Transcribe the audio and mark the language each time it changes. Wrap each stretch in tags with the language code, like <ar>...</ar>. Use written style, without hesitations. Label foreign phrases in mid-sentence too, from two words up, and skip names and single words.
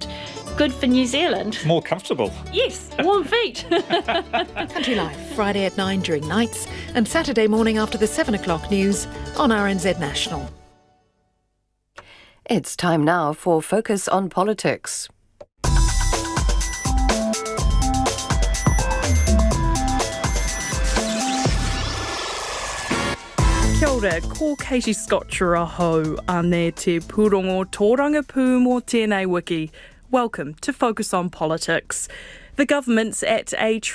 <en>Good for New Zealand. More comfortable. Yes, warm feet. Country Life, Friday at 9 during nights and Saturday morning after the 7 o'clock news on RNZ National. It's time now for Focus on Politics.</en> <mi>Kia ora, ko Katie Scotcher aho, ane te pūrongo tōrangapū mō tēnei wiki.</mi> <en>Welcome to Focus on Politics. The government's at a</en>